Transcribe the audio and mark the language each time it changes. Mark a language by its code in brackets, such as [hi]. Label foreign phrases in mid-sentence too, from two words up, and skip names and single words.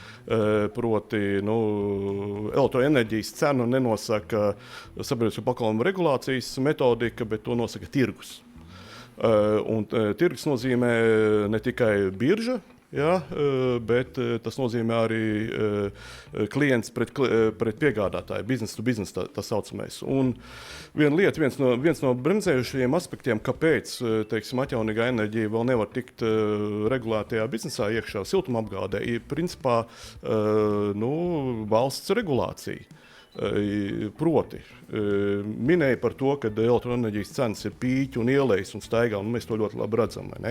[lv] Proti, elektroenerģijas cenu nenosaka sabiedrisko pakalpojumu regulācijas metodika, bet to nosaka tirgus. Un tirgus nozīmē ne tikai birža, ja, bet tas nozīmē arī klients pret piegādātāju, [en] business to business tā saucamais. [lv] Un viena lieta, viens no bremzējušajiem aspektiem, kāpēc, teiksim, atjaunīgā enerģija vēl nevar tikt regulētajā biznesā iekšā siltumapgādē, ir principā valsts regulācija. Proti, minēja par to, ka elektroenerģijas cenas ir pīķi un ielejas un staigā, un mēs to ļoti labi redzam.